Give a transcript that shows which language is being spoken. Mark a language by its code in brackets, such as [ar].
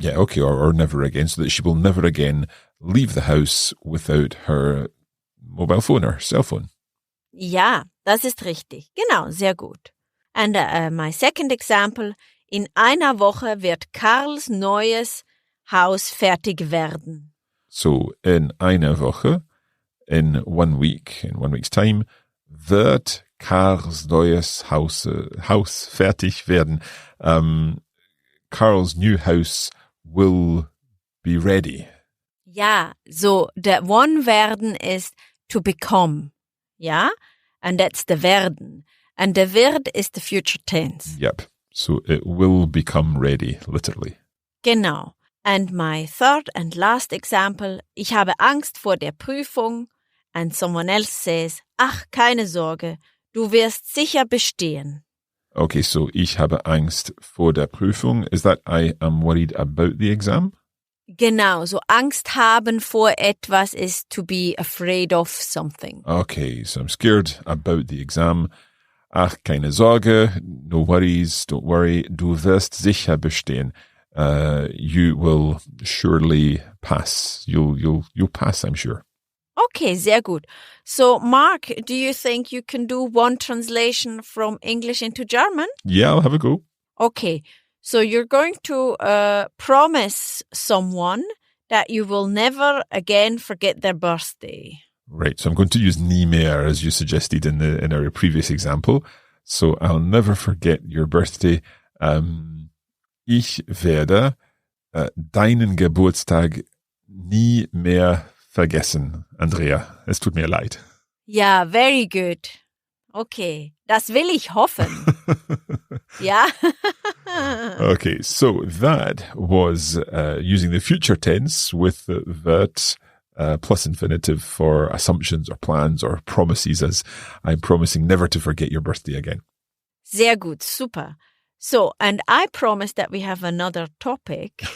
[en] Yeah, okay, or never again, so that she will never again leave the house without her mobile phone or cell phone. [de] Ja, das ist richtig. Genau, sehr gut. [en] And my second example, [de] in einer Woche wird Karls neues Haus fertig werden. So in einer Woche, [en] in 1 week, in 1 week's time, [de] wird Karls neues Haus fertig werden. [en] Carl's new house will be ready. [de] Ja, so der one werden ist [en] to become. Ja, and that's the werden. And the wird is the future tense. Yep. So it will become ready, literally. [de] Genau. [en] And my third and last example, [de] ich habe Angst vor der Prüfung. [en] And someone else says, [de] ach, keine Sorge, du wirst sicher bestehen. [en] Okay, so [de] ich habe Angst vor der Prüfung. [en] Is that I am worried about the exam? Genau, so [de] Angst haben vor etwas [en] is to be afraid of something. Okay, so I'm scared about the exam. [de] Ach, keine Sorge, [en] no worries, don't worry. [de] Du wirst sicher bestehen. [en] You will surely pass. You'll pass, I'm sure. [de] Okay, sehr gut. [en] So, Mark, do you think you can do one translation from English into German? Yeah, I'll have a go. Okay, so you're going to promise someone that you will never again forget their birthday. Right, so I'm going to use nie mehr as you suggested in our previous example. So I'll never forget your birthday. [de] Ich werde deinen Geburtstag nie mehr vergessen, Andrea. Es tut mir leid. [en] Ja, very good. [de] Okay, das will ich hoffen. Ja. [en] Okay, so that was using the future tense with that plus infinitive for assumptions or plans or promises, as I'm promising never to forget your birthday again. [de] Sehr gut, super. [en] So, and I promised that we have another topic.